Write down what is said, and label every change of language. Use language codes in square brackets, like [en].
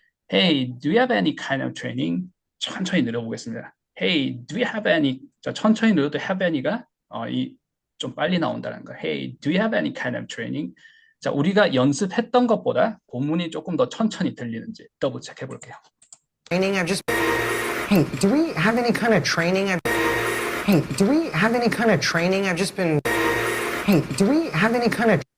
[en] Hey, do you have any kind of training? [ko] 천천히 늘어보겠습니다. [en] Hey, do you have any? [ko] 자, 천천히 늘어도 [en] have any [ko] 가 좀 빨리 나온다는 거. [en] Hey, do you have any kind of training? [ko] 자, 우리가 연습했던 것보다 본문이 조금 더 천천히 들리는지 더블 체크해 볼게요. [en] Training I've just. Hey, do we have any kind of training? Hey, do we have any kind of training? I've just been. Hey, do we have any kind of